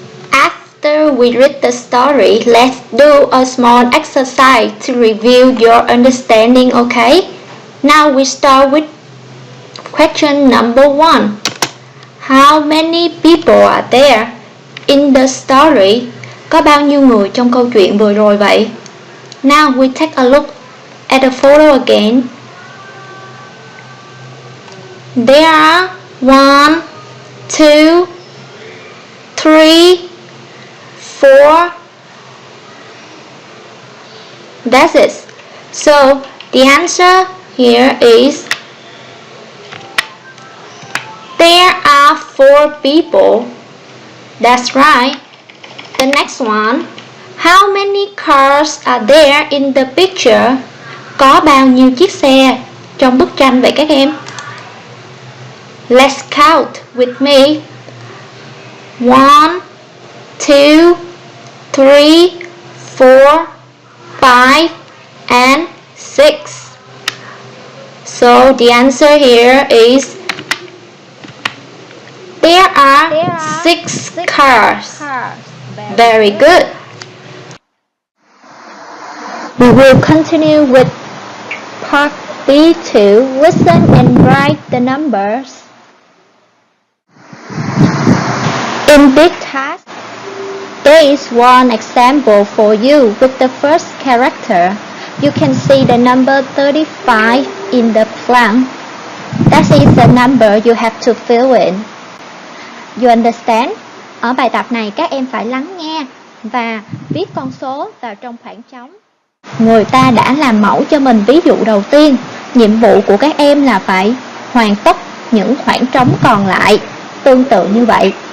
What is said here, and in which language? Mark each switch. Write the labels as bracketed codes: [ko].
[en] After we read the story, let's do a small exercise to review your understanding, okay? Now we start with Question number 1. How many people are there in the story? [vi] Có bao nhiêu người trong câu chuyện vừa rồi vậy? [en] Now we take a look at the photo again. There are 1, 2, 3, 4. That's it. So the answer here is there are 4 people. That's right. The next one. How many cars are there in the picture? [vi] Có bao nhiêu chiếc xe trong bức tranh vậy các em? [en] Let's count with me. 1, 2, 3, 4, 5, and 6. So the answer here is there are 6 cars. Very good. We will continue with part B2. Listen and write the numbers. In this task, there is one example for you with the first character. You can see the number 35 in the blank. That is the number you have to fill in. You understand? [vi] Ở bài tập này các em phải lắng nghe và viết con số vào trong khoảng trống. Người ta đã làm mẫu cho mình ví dụ đầu tiên. Nhiệm vụ của các em là phải hoàn tất những khoảng trống còn lại tương tự như vậy.